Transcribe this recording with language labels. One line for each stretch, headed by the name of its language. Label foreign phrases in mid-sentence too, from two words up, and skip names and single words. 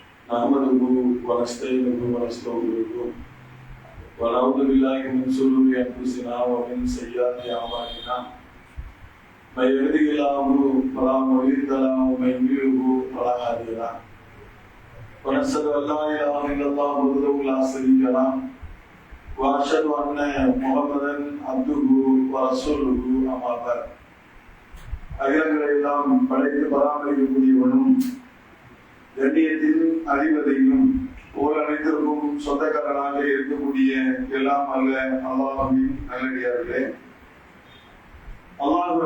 Arabic: نحمده ونستعينه ونستغفره ونعوذ بالله من شرور انفسنا ومن سيئات اعمالنا من يهده الله فلا مضل له ومن يضلل فلا هادي له ونشهد ان لا اله الا الله وحده لا شريك له واشهد ان محمدا عبده ورسوله اما بعد
Tamil: அகிலங்களை எல்லாம் படைத்து பராமரிக்கக்கூடியவனும் கண்ணியத்தின் அதிபதியும் ஓர் அனைத்திற்கும் சொந்தக்காரனாக இருக்கக்கூடிய எல்லாம் அல்ல அல்லாஹ்வின் நல்லடியார்களே, அல்லாஹ்